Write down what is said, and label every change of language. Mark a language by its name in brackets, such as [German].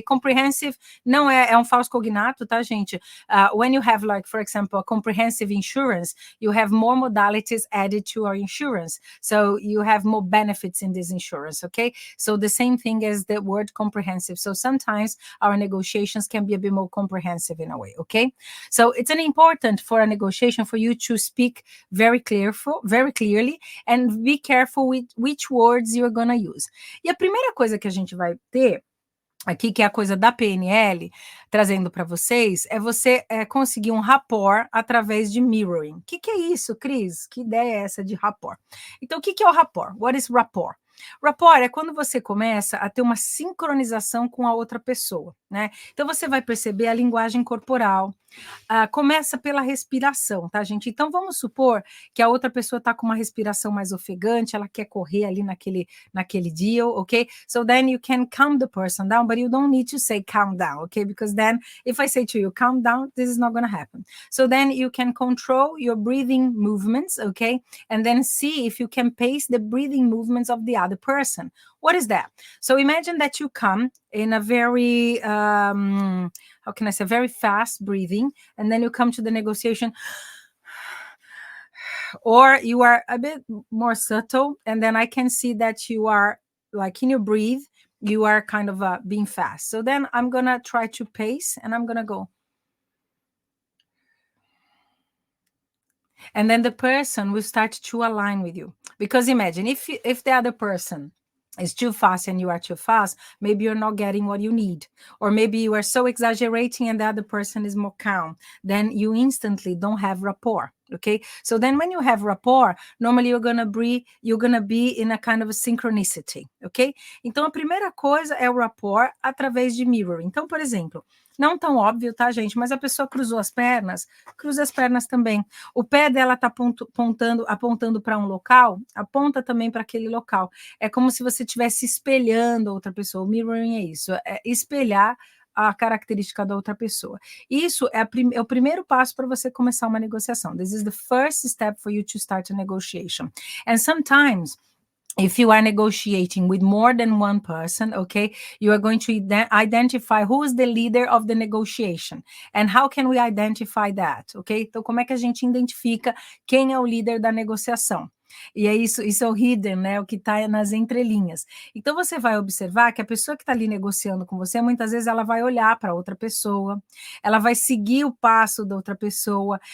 [Portuguese] Comprehensive não é um falso cognato, tá, gente? [English] When you have, like, for example, a comprehensive insurance, you have more modalities added to our insurance. So you have more benefits in this insurance, okay? So the same thing as the word comprehensive. So sometimes our negotiations can be a bit more comprehensive in a way, okay? So it's important for a negotiation for you to speak very clearly and be careful with which words you're gonna use. [Portuguese] E a primeira coisa que a gente vai ter aqui, que é a coisa da PNL, trazendo para vocês, é você conseguir um rapport através de mirroring. O que é isso, Cris? Que ideia é essa de rapport? Então, o que é o rapport? [English] What is rapport? [Portuguese] Rapport é quando você começa a ter uma sincronização com a outra pessoa, né? Então, você vai perceber a linguagem corporal, começa pela respiração, tá, gente? Então, vamos supor que a outra pessoa está com uma respiração mais ofegante, ela quer correr ali naquele deal, ok? [English] So then you can calm the person down, but you don't need to say calm down, okay? Because then if I say to you, calm down, this is not going to happen. So then you can control your breathing movements, okay? And then see if you can pace the breathing movements of the other person. What is that? So imagine that you come in a very, how can I say, very fast breathing, and then you come to the negotiation, or you are a bit more subtle, and then I can see that you are, like, in your breathe, you are kind of being fast. So then I'm gonna try to pace, and I'm gonna go. And then the person will start to align with you. Because imagine, if the other person is too fast and you are too fast, maybe you're not getting what you need. Or maybe you are so exaggerating and the other person is more calm. Then you instantly don't have rapport, okay? So then when you have rapport, normally you're gonna be in a kind of a synchronicity, okay? [Portuguese] Então, a primeira coisa é o rapport através de mirroring. Então, por exemplo, não tão óbvio, tá, gente? Mas a pessoa cruzou as pernas, cruza as pernas também. O pé dela tá apontando para um local, aponta também para aquele local. É como se você estivesse espelhando a outra pessoa. O mirroring é isso, é espelhar a característica da outra pessoa. Isso é o primeiro passo para você começar uma negociação. [English] This is the first step for you to start a negotiation. And sometimes, if you are negotiating with more than one person, okay, you are going to identify who is the leader of the negotiation. And how can we identify that, okay? [Portuguese] Então, como é que a gente identifica quem é o líder da negociação? E é isso é o hidden, né? O que está nas entrelinhas. Então, você vai observar que a pessoa que está ali negociando com você, muitas vezes ela vai olhar para outra pessoa, ela vai seguir o passo da outra pessoa.